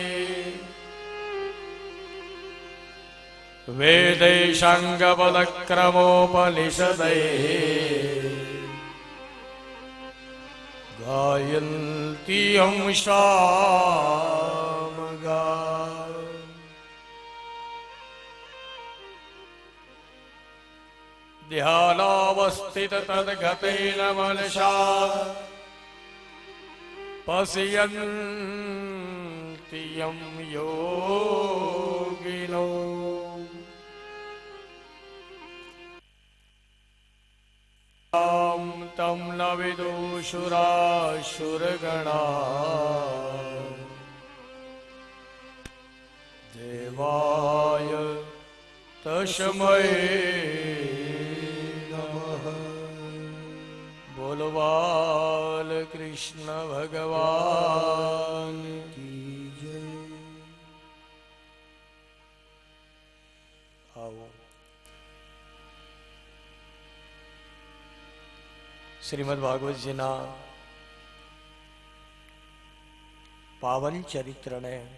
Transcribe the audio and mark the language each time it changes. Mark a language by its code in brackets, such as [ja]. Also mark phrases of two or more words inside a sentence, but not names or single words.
[sa] वेदेशांगपदक्रमोपनिषदै गायन्ति हम सामगा ध्यानावस्थित तद्गतेन मनसा पश्यन्ति यं योगिनो तं न विदुषुरासुरगणा देवाय तस्मै [gu] બોલો બાલ કૃષ્ણ ભગવાન કી જય. આવો શ્રીમદ ભાગવતજીના પાવન ચરિત્રને